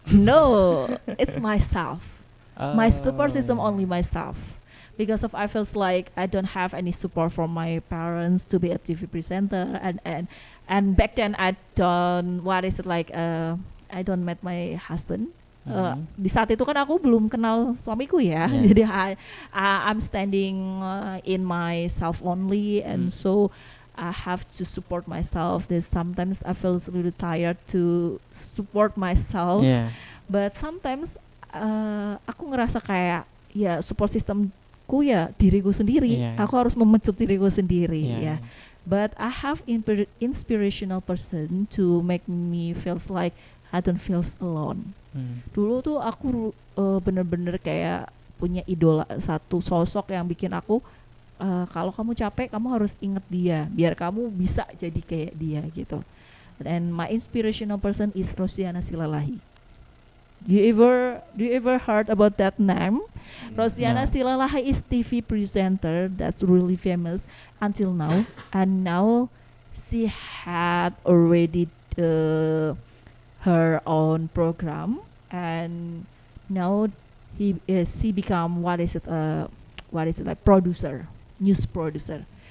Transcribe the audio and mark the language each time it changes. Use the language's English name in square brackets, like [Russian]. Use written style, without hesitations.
[English] No, it's myself. My support system Oh. only myself. Because of I feels like I don't have any support from my parents to be a TV presenter and back then I don't I don't met my husband. [Indonesian] Di saat itu kan aku belum kenal suamiku ya. [English] Yeah. [Indonesian] Jadi [English] I'm standing in myself only and so I have to support myself. There's sometimes I feel really tired to support myself. Yeah. But sometimes [Indonesian] aku ngerasa kayak ya support systemku ya diriku sendiri. [English] Yeah. [Indonesian] Aku harus memecut diriku sendiri [English] Yeah. [Indonesian] ya. [English] But I have inspirational person to make me feels like I don't feel alone. [Indonesian] Dulu tuh aku bener-bener kayak punya idola satu sosok yang bikin aku kalau kamu capek kamu harus inget dia biar kamu bisa jadi kayak dia gitu. [English] And my inspirational person is Rosiana Silalahi. Do you ever heard about that name? Rosiana No. Silalahi is TV presenter that's really famous until now, and now she had already her own program, and now she become what is it like producer, news producer.